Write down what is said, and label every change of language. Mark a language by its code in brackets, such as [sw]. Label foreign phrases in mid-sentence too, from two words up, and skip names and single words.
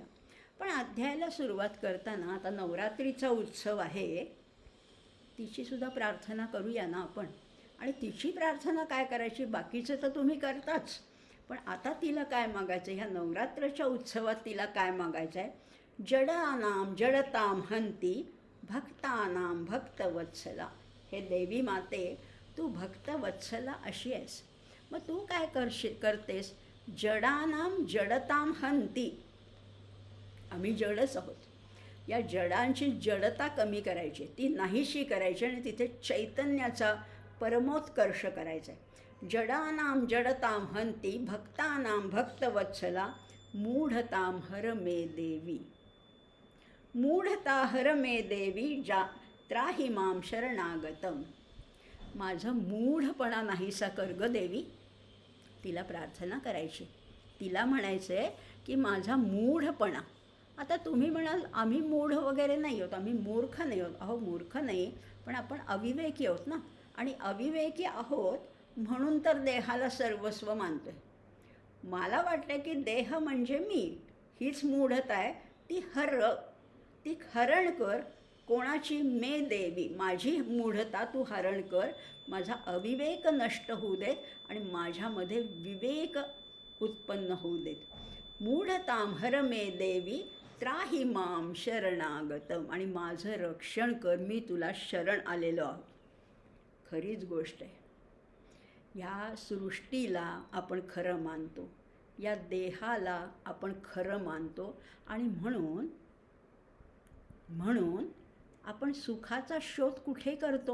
[mr] पण अध्यायाला सुरुवात करताना आता नवरात्रीचा उत्सव आहे, तिचीसुद्धा प्रार्थना करूया ना आपण. आणि तिची प्रार्थना काय करायची, बाकीचं तर तुम्ही करताच, पण आता तिला काय मागायचं, ह्या नवरात्राच्या उत्सवात तिला काय मागायचं आहे. [sa] जडानाम जडताम हंती भक्तानाम भक्तवत्सला. [mr] हे देवी माते, तू भक्तवत्सला अशी आहेस. मग तू काय करतेस. [sa] जडानाम जडताम हंती. [mr] आम्ही जडच आहोत. या जडांची जडता कमी करायची, ती नाहीशी करायची आणि तिथे चैतन्याचा परमोत्कर्ष करायचा आहे. [sa] जडानाम जडताम हंती भक्तानाम भक्तवत्सला मूढताम हर मे देवी. मूढता हर मे देवी जा त्राही माम शरणागतम. [mr] माझं मूढपणा नाहीसा कर ग देवी. तिला प्रार्थना करायची, तिला म्हणायचं आहे की माझा मूढपणा. आता तुम्ही म्हणाल आम्ही मूढ वगैरे नाही आहोत, आम्ही मूर्ख नाही आहोत. अहो मूर्ख नाही, पण आपण अविवेकी आहोत ना. आणि अविवेकी आहोत म्हणून तर देहाला सर्वस्व मानतो आहे. मला वाटतं की देह म्हणजे मी, हीच मूढता आहे. ती हरण कर. कोणाची. [sa] मे देवी. [mr] माझी मूढता तू हरण कर. माझा अविवेक नष्ट होऊ देत आणि माझ्यामध्ये विवेक उत्पन्न होऊ देत. [sa] मूढताम हर मे देवी त्राही माम शरणागतम. [mr] आणि माझं रक्षण कर, मी तुला शरण आलेलो आहोत. खरीच गोष्ट आहे. या सृष्टीला आपण खरं मानतो, या देहाला आपण खरं मानतो आणि म्हणून आपण सुखाचा शोध कुठे करतो.